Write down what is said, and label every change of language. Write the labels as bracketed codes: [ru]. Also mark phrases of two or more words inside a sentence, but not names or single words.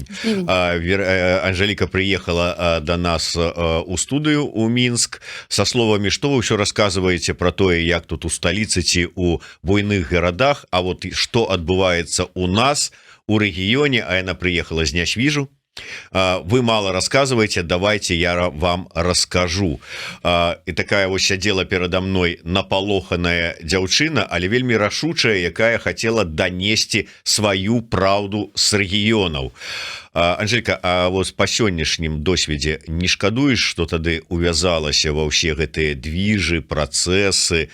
[be] Анжэліка прыехала да нас у студыю ў Мінск са словамі, што вы ўсё расказваеце пра тое, як тут у сталіцы ці ў буйных гарадах, а вот што адбываецца у нас у рэгіёне, а яна прыехала з Нясвіжу. [ru] Вы мало рассказываете, давайте я вам расскажу. [be] І такая вось сядзела перада мной напалоханая дзяўчына, але вельмі рашучая, якая хацела данесці сваю праўду з рэгіёнаў. Анжелька, а вот па сённяшнім досведзе не шкадуеш, што тады увязалася ва ўсе гэтыя движы, працэсы?